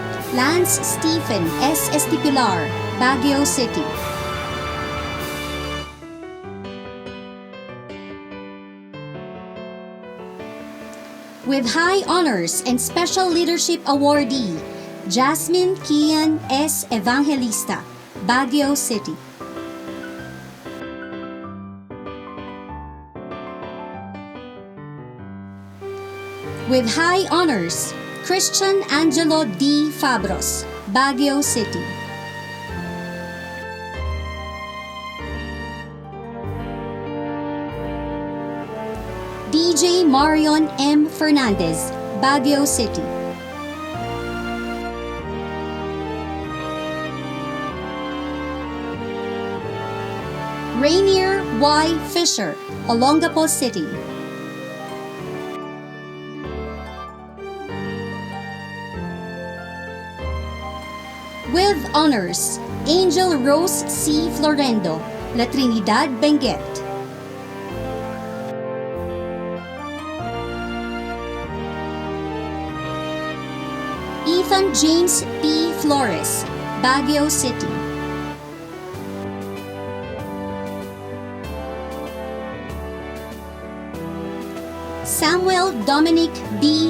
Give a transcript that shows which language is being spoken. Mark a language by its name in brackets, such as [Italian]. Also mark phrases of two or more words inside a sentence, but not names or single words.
[English] Lance Stephen S. Estipular, Baguio City. With high honors and special leadership awardee, Jasmine Kian S. Evangelista, Baguio City. With high honors, Christian Angelo D. Fabros, Baguio City. DJ Marion M. Fernandez, Baguio City. Rainier Y. Fisher, Olongapo City. With honors, Angel Rose C. Florendo, La Trinidad, Benguet. Ethan James P. Flores, Baguio City. Samuel Dominic B.